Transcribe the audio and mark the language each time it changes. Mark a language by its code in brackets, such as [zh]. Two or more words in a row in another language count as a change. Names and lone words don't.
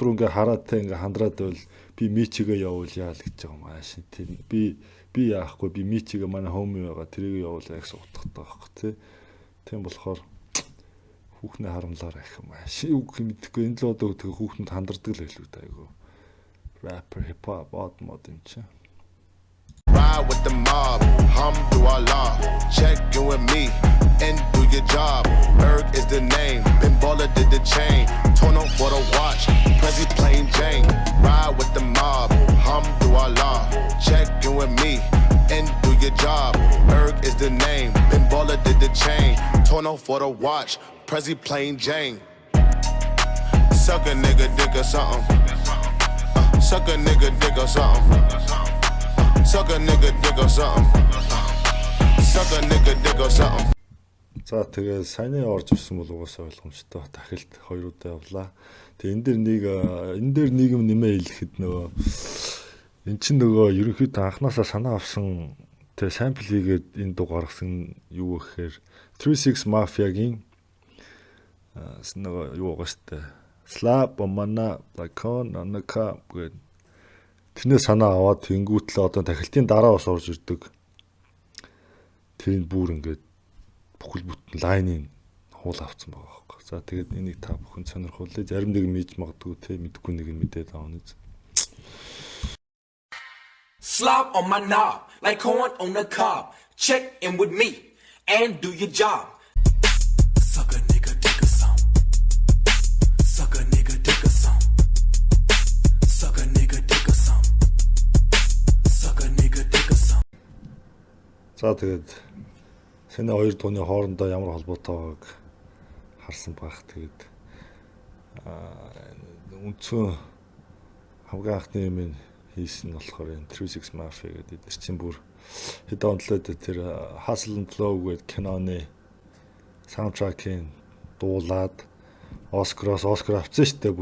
[mn] руу ингээ хараад тэ ингээ хандраад байвал би мичигээ явуулъя л гэж байгаа юм ааш тийм би яахгүй би мичигээ манай хоми байгаа тэрийг явуулъя гэсэн утгатай байхгүй тэ тийм болохоор хүүхнээ харамлаарай гэх юм ааш үг мэдхгүй энэ л одоо тэгээ хүүхнүүд хандардаг л байлгүй даа айгу [en] rapper hip hop [mn] mod юм чи [en] Ride with the mob, Hamdulillah. Check in with me and do your job. Berg is the name, Ben Baller did the chain. Tono for the watch, Prezi plain Jane. Ride with the mob, Hamdulillah. Check in with me and do your job. Berg is the name, Ben Baller did the chain. Tono for the watch, Prezi plain Jane. Suck a nigga dick or something. Suck a nigga dick or something. Suck a nigga dick or something. Suck a nigga dick or something. [mn] За тэгээ саяны орж ирсэн бол угаасаа ойлгомжтой. Дахилт 2 удаа явлаа. Тэгээ энэ дээр нийгэм нэмээ хэлэхэд нөгөө эн чинь нөгөө ерөнхийдөө анханасаа санаа авсан тэгээ сампл хийгээд энэ дуу гаргасан юу гэхээр 36 Mafia-гийн нөгөө юу байгаа штэ. [en] Slap on my knob like on the cup гэдэг. [mn] Тэрнээ санаа аваад тэнгүүтлээ одоо тахилтын дараа бас орж ирдэг. Тэрийг бүр ингээд бүхэл бүтэн лайныг хуул авцсан байгаа байхгүй. За тэгээд энийг та бүхэн сонирхуулъя. Зарим нэг мэдж магадгүй те мэдгүй нэг нь мэдээд аавна. [en] Slap on my knob like corn on the cob. Check in with me and do your job. Suck a nigga dick or some. Suck a nigga dick or some. Suck a nigga dick or some. Suck a nigga dick or some. [mn] За тэгээд саяны хоёр дууны хоорондоо ямар холбоотой байгааг харсан байх. Тэгээд үндсэн хамгийн анхны юм хийсэн нь болохоор энэ 36 Mafia гэдэг эдгээр чинь бүр хэдэн онцлоод тэр Hustle and Flow гэдэг киноны саундтракийн дуулаад Оскар авсан шүү дээ.